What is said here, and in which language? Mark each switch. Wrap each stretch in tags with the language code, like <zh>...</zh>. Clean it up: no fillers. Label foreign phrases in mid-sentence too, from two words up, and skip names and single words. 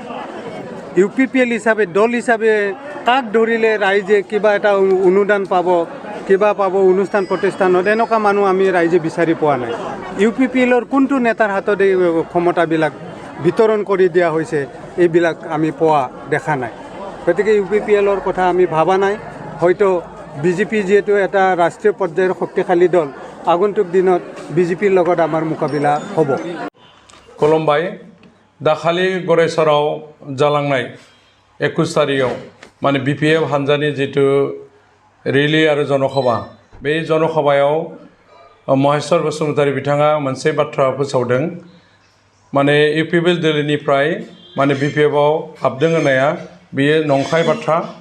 <as>UPPL হিচাপে দল হিচাপে কাক ধৰিলে ৰাইজে কিবা এটা অনুদান পাব কিবা পাব অনুষ্ঠান প্ৰতিষ্ঠানত এনেকুৱা মানুহ আমি ৰাইজে বিচাৰি পোৱা নাই UPPLৰ কোনটো নেতাৰ হাতত এই ক্ষমতাবিলাক বিতৰণ কৰি দিয়া হৈছে এইবিলাক আমি পোৱা দেখা নাই গতিকে UPPLৰ কথা আমি ভাবা নাই হয়তো BJP যেটো এটা ৰাষ্ট্ৰীয় পৰ্যায়ৰ শক্তিশালী দল আগন্তুক দিনত BJPৰ লগত আমাৰ মোকাবিলা হ'ব</as> <brx>खुलुमबाय दाखालि गड़ेश्वराव जालांनाय 21 तारिखआव माने BPF हान्जानि जितु रेली आरो जनसभा बे जनसभायाव महेश्वर बसुमतारी बिथाङा मोनसे बाथ्रा फोसावदों माने UPPL दोलोनिफ्राय माने BPF आव हाबदों होननाया बेयो नंखाय बाथ्रा</brx>